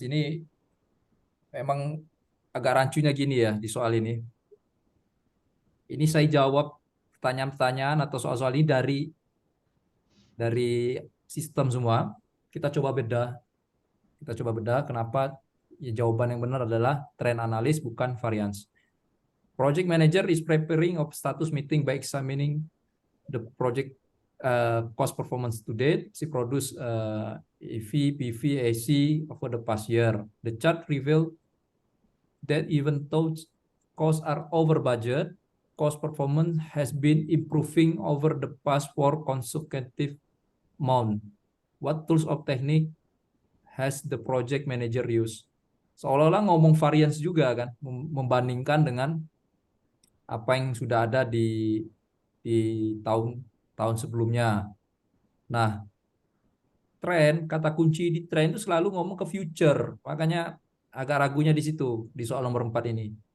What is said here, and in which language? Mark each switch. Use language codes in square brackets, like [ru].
[id] Ini memang agak rancunya gini ya di soal ini. Ini saya jawab pertanyaan-pertanyaan atau soal-soal ini dari sistem semua. Kita coba beda kenapa ya, jawaban yang benar adalah trend analis bukan variance. [en] Project manager is preparing of status meeting by examining the project cost performance to date. She produce EV, PV, AC over the past year. The chart reveal that even though costs are over budget, cost performance has been improving over the past 4 consecutive months. What tools or technique has the project manager used? [id] Seolah-olah ngomong variance juga kan, membandingkan dengan apa yang sudah ada di tahun sebelumnya. Nah, kata kunci di tren itu selalu ngomong ke future. Makanya agak ragunya di situ, di soal nomor 4 ini.